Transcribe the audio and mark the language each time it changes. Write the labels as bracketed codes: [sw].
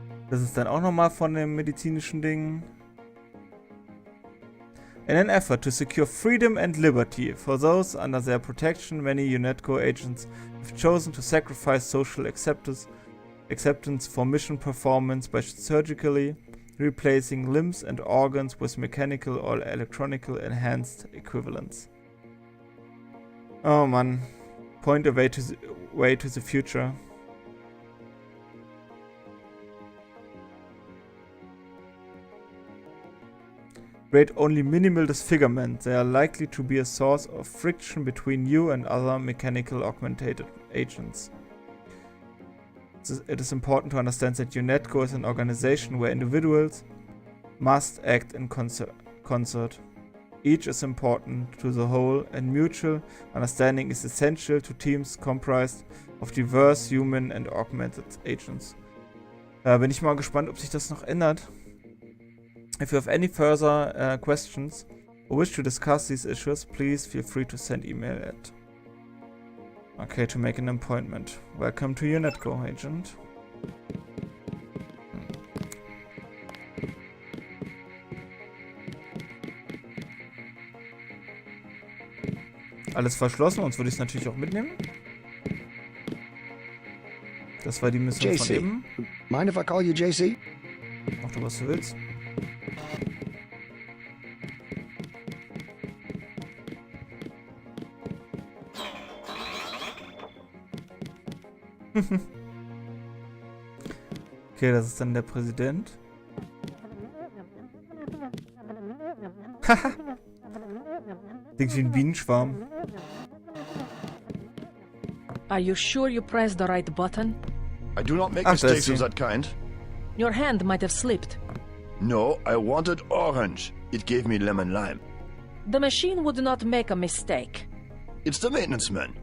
[de] Das ist dann auch nochmal von dem medizinischen Ding. [en] In an effort to secure freedom and liberty for those under their protection, many UNETCO agents have chosen to sacrifice social acceptance for mission performance by surgically replacing limbs and organs with mechanical or electronical enhanced equivalents. [de] Oh Mann. [en] Point a way to the future. Create only minimal disfigurement. They are likely to be a source of friction between you and other mechanical augmented agents. It is important to understand that UNETCO is an organization where individuals must act in concert. Each is important to the whole, and mutual understanding is essential to teams comprised of diverse human and augmented agents. [de] Bin ich mal gespannt, ob sich das noch ändert. [en] If you have any further questions or wish to discuss these issues, please feel free to send email at. Okay, to make an appointment. Welcome to UNETCO, Agent. [de] Alles verschlossen, sonst würde ich es natürlich auch mitnehmen. Das war die Mission von eben. [en] Mind if I call you JC? [de] Mach du, was du willst. Okay, das ist dann der Präsident. Haha. Klingt wie ein Bienenschwarm. [en] Are you sure you pressed the right button? I do not make mistakes of that kind. Your hand might have slipped. No, I wanted orange. It gave me lemon lime. The machine would not make a mistake. It's the maintenance man.